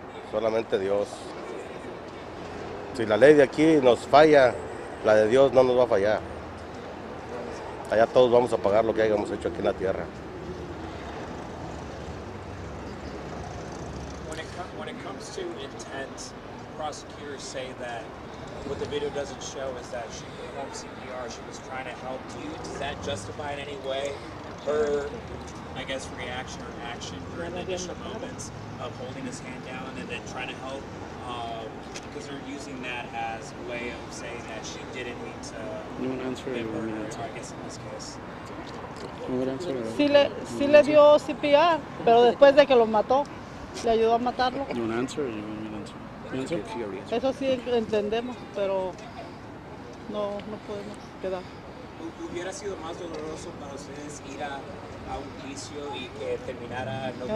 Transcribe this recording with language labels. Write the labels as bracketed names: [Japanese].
[Spanish] Solamente Dios. Si la ley de aquí nos falla, la de Dios no nos va a fallar. Allá todos vamos a pagar lo que hayamos hecho aquí en la tierra. [English] When it comes to intent, prosecutors say that what the video doesn't show is that she performed CPR, she was trying to help. Does that justify in any way her, I guess, reaction or action during the initial moments of holding his hand down and then trying to help? Because they're using that as a way of saying that she didn't mean to get murdered, I guess in this case. [Spanish] Sí le dio CPR, pero después de que lo mató, le ayudó a matarlo. Eso sí entendemos, pero no podemos quedar. ¿Hubiera sido más doloroso para ustedes ir a un juicio y que terminara no